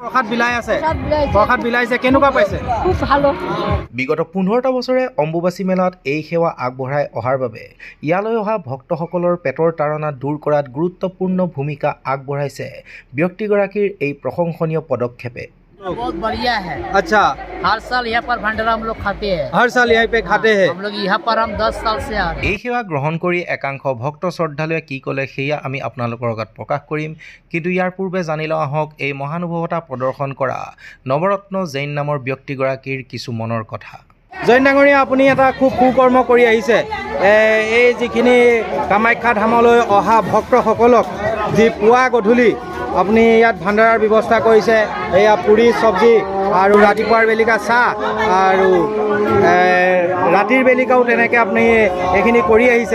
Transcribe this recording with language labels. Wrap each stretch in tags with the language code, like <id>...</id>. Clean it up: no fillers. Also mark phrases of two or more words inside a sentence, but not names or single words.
<as>প্ৰসাদ বিলাইছে কেনেকুৱা পাইছে?</as> <bn>খুব ভালো।</bn> <as>বিগত 15টা বছৰে অম্বুবাচী মেলাত এই সেৱা আগবঢ়াই অহাৰ বাবে ইয়ালৈ অহা ভক্তসকলৰ পেটৰ তাৰণা দূৰ কৰাত গুৰুত্বপূৰ্ণ ভূমিকা আগবঢ়াইছে ব্যক্তিগৰাকীৰ এই প্ৰশংসনীয় পদক্ষেপে।</as> <hi>बहुत बढ़िया है। अच्छा, हर साल यहाँ पर भंडारा हम लोग खाते हैं। हर साल यहाँ पे खाते हैं। हम लोग यहाँ पर हम 10 साल से आ रहे हैं।</hi> <as>এই সেৱা গ্ৰহণ কৰি একাংশ ভক্ত শ্ৰদ্ধালুৱে কি ক'লে সেয়া আমি আপোনালোকৰ আগত প্ৰকাশ কৰিম, কিন্তু ইয়াৰ পূৰ্বে জানি লওঁ আহক এই মহানুভৱতা প্ৰদৰ্শন কৰা নৱৰত্ন জৈন নামৰ ব্যক্তিগৰাকীৰ কিছু মনৰ কথা। জৈন ডাঙৰীয়া, আপুনি এটা খুব সুকৰ্ম কৰি আহিছে। এই যিখিনি কামাখ্যা ধামলৈ অহা ভক্তসকলক যি পুৱা গধূলি আপুনি ইয়াত ভাণ্ডাৰাৰ ব্যৱস্থা কৰিছে, এয়া পুৰি চব্জি আৰু ৰাতিপুৱাৰ বেলিকা চাহ আৰু ৰাতিৰ বেলিকাও তেনেকৈ আপুনি এইখিনি কৰি আহিছে।</as>